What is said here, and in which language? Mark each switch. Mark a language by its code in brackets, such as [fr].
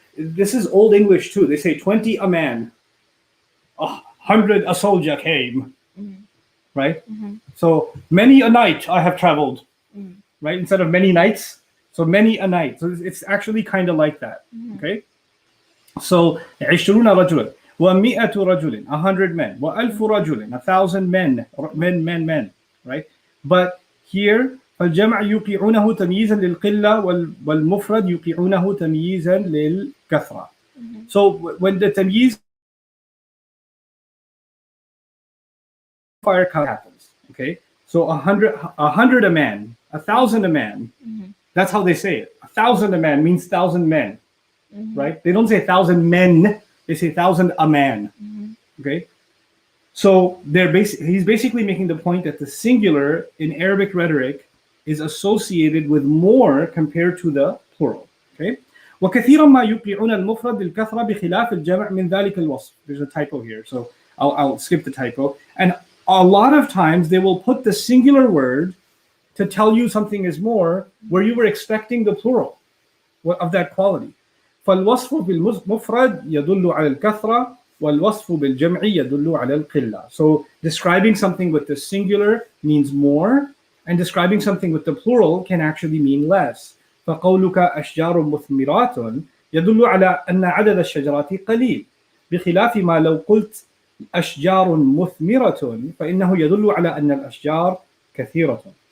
[en] This is Old English too. They say 20 a man, 100 a soldier came, right? So many a night I have traveled, right? Instead of many nights, so many a night. So it's actually kind of like that, okay? So 20 [ar] رجلا ومئة رجل [en] 100 men [ar] وألف رجل [en] 1,000 men, right? But here [ar] فالجمع يوقعونه تمييزا للقلة والمفرد يوقعونه تمييزا للكثرة. [en] So when the tamyiz fire happens, okay? So 100 a man, 1,000 a man. That's how they say it. 1,000 a man means 1,000 men, right? They don't say 1,000 men. They say 1,000 a man. Okay. So he's basically making the point that the singular in Arabic rhetoric is associated with more compared to the plural. Okay. [ar] وكثيرا ما يوقعون المفرد بالكثرة بخلاف الجمع من ذلك الوصف. [en] There's a typo here, so I'll skip the typo. And a lot of times they will put the singular word to tell you something is more where you were expecting the plural of that quality. [ar] فالوصف بالمفرد يدل على الكثرة والوصف بالجمع يدل على القلة. [en] So describing something with the singular means more, and describing something with the plural can actually mean less. [ar] فقولك أشجار مثمرات يدل على أن عدد الشجرات قليل بخلاف ما لو قلت أشجار مثمرة فإنه يدل على أن الأشجار كثيرة.